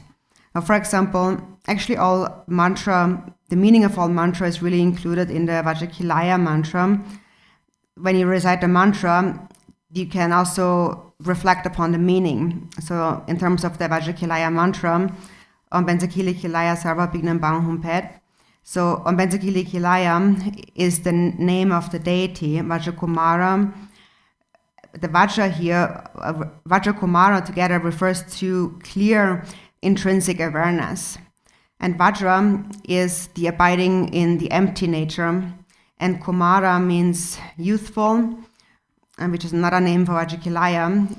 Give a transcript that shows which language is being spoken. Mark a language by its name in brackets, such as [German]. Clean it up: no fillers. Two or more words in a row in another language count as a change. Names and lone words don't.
[English] Now, for example, actually all mantra, the meaning of all mantra is really included in the Vajrakilaya mantra. When you recite the mantra, you can also reflect upon the meaning. So in terms of the Vajrakilaya mantra, [Sanskrit] Om Benzakili Kilaya Sarva Bignam Bang Humpet. [English] So Om Benzakili Kilaya is the name of the deity, Vajrakumara. The Vajra here, Vajrakumara together refers to clear intrinsic awareness. And Vajra is the abiding in the empty nature. And Kumara means youthful, which is another name for Vajrakilaya.